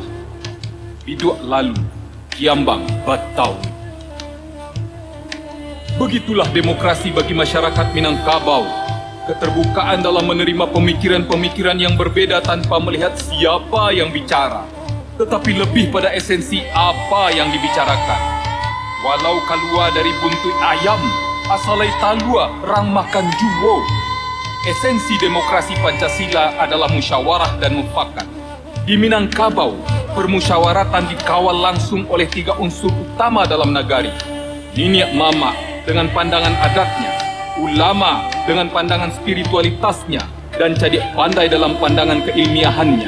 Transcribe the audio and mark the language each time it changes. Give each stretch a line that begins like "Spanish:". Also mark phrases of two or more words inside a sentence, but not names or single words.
Minangkabau: Biduak lalu, Kiambang Batau.
Indonesian: Begitulah demokrasi bagi masyarakat Minangkabau. Keterbukaan dalam menerima pemikiran-pemikiran yang berbeda tanpa melihat siapa yang bicara, tetapi lebih pada esensi apa yang dibicarakan.
Minangkabau: Walau kalua dari buntut ayam, asalai talua rang makan juwo.
Indonesian: Esensi demokrasi Pancasila adalah musyawarah dan mufakat. Di Minangkabau, permusyawaratan dikawal langsung oleh 3 unsur utama dalam nagari. Niniak Mama dengan pandangan adatnya, ulama dengan pandangan spiritualitasnya, dan Cadik Pandai dalam pandangan keilmiahannya.